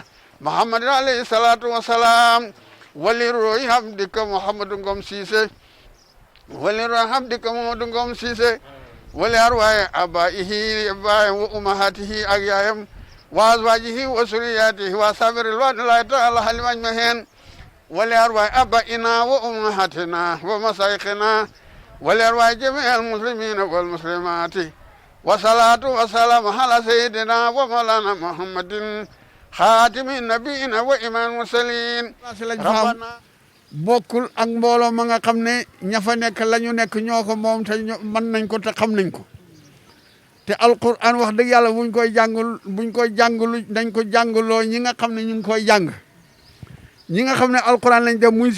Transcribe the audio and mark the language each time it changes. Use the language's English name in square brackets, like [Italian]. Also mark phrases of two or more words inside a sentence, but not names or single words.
[Arabic] محمد عليه الصلاة والسلام ولروح عبدك محمد ngom Cissé ولروح عبدك محمد ngom Cissé ولأرواح آبائه وأمهاته أجيائهم وأزواجه وذرياته وأصحاب رضوان الله تعالى عليهم أجمعين ولأرواح آبائنا وأمهاتنا ومشايخنا ولأرواح جميع المسلمين والمسلمات والصلاة والسلام على سيدنا ومولانا محمد خاتم النبيين وإمام المرسلين ربنا [Wolof] bokkul ak mbooloo ma nga xam ne ña fa nekk la ñu nekk ñoo ko moom te mën nañ ko te xam nañ ko te alquran wax dëgg yàlla buñ koy jàngul dañ ko jàngaloo ñi nga xam ne ñu ngi koy jàng ñi nga xam ne alquran lañ def muy